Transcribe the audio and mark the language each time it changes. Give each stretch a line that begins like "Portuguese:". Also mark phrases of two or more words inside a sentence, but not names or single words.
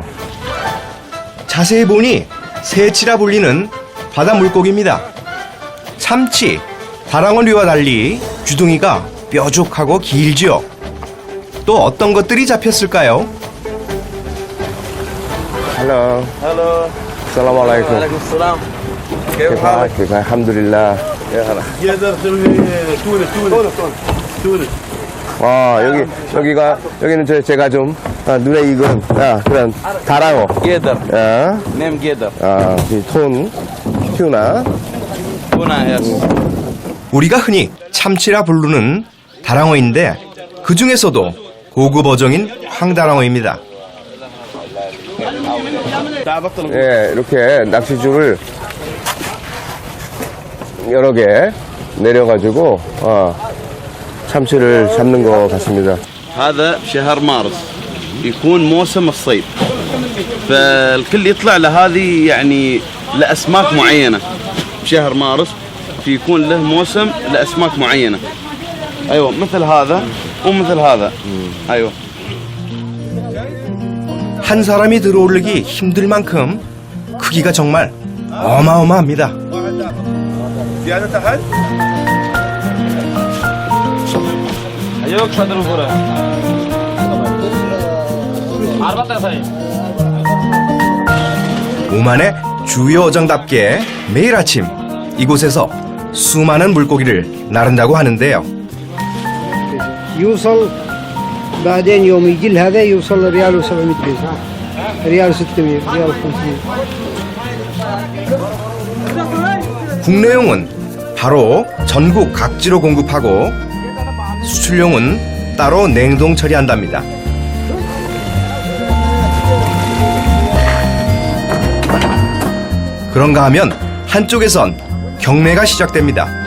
Korean: 자세히 보니 새치라 불리는 바다 물고기입니다. 참치, 다랑어류와 달리 주둥이가 뾰족하고 길지요. 또 어떤 것들이 잡혔을까요?
English: Hello. Hello.
Arabic: Assalamualaikum. Waalaikumsalam. كيف الحمد لله.
Korean: 와, 여기는 제가 좀 눈에 익은 그런 다랑어.
English: Gator. 아, Name Gator. ton tuna. Tuna, yes.
Korean: 우리가 흔히 참치라 부르는 다랑어인데 그 중에서도 고급 어종인 황다랑어입니다. 예, 이렇게 낚시줄을 여러 개 내려가지고 참치를 잡는 것 같습니다.
Arabic: هذا شهر مارس يكون موسم الصيد فالكل يطلع لهذه يعني لأسماك معينة شهر مارس يكون له موسم لأسماك معينة أيوة مثل هذا ومثل هذا أيوة
Korean: 한 사람이 들어올리기 힘들 만큼 크기가 정말 어마어마합니다. 오만의 주요 어정답게 매일 아침 이곳에서 수많은 물고기를 나른다고 하는데요.
Arabic: يوصل بعدين يوم يجي هذا يوصل ريال و700 بيسة ريال 600 ريال 500
Korean: 국내용은 바로 전국 각지로 공급하고 수출용은 따로 냉동 처리한답니다. 그런가 하면 한쪽에선 경매가 시작됩니다.